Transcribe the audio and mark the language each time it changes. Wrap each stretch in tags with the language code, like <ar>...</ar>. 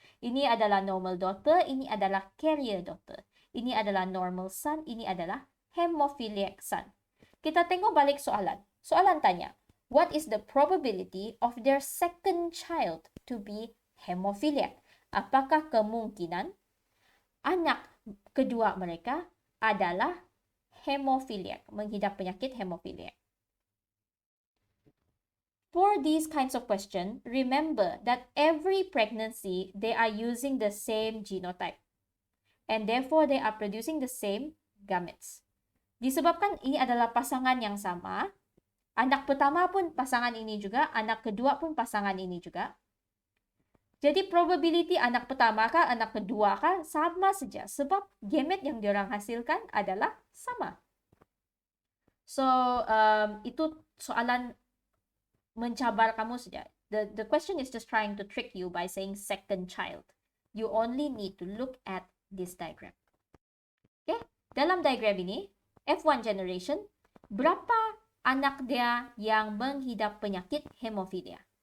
<ms>Ini adalah</ms> <en>normal daughter,</en> <ms>ini adalah</ms> <en>carrier daughter.</en> <ms>Ini adalah</ms> <en>normal son,</en> <ms>ini adalah</ms> <en>hemophiliac son.</en> <ms>Kita tengok balik soalan. Soalan tanya,</ms> <en>what is the probability of their second child to be hemophiliac?</en> <ms>Apakah kemungkinan anak kedua mereka adalah hemophiliac, menghidap penyakit hemophiliac?</ms> <en>For these kinds of questions, remember that every pregnancy, they are using the same genotype. And therefore, they are producing the same gametes.</en> <ms>Disebabkan ini adalah pasangan yang sama, anak pertama pun pasangan ini juga, anak kedua pun pasangan ini juga. Jadi probability anak pertama kah, anak kedua kah, sama saja. Sebab gamet yang diorang hasilkan adalah sama. So, itu soalan mencabar kamu saja.</ms> <en>The question is just trying to trick you by saying second child. You only need to look at this diagram.</en> <ms>Okay? Dalam diagram ini, F1 generation, berapa anak dia yang menghidap penyakit hemofilia?</ms>